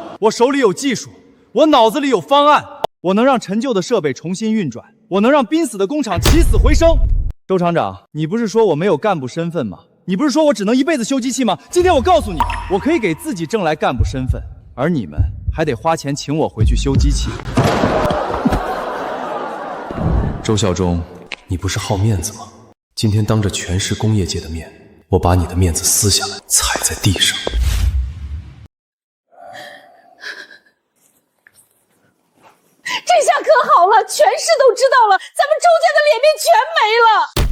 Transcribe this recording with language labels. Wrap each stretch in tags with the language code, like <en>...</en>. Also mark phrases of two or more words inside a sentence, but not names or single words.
<zh>我手裡有技術，我腦子裡有方案，我能讓陳舊的設備重新運轉，我能讓瀕死的工廠起死回生。周廠長，你不是說我沒有幹部身份嗎？你不是說我只能一輩子修機器嗎？今天我告訴你，我可以給自己掙來幹部身份， 而你们還得花錢請我回去修機器。周孝忠，你不是好面子嗎？今天當着全市工業界的面，我把你的面子撕下來，踩在地上。這下可好了，全市都知道了，咱们周家的脸面全沒了。</zh>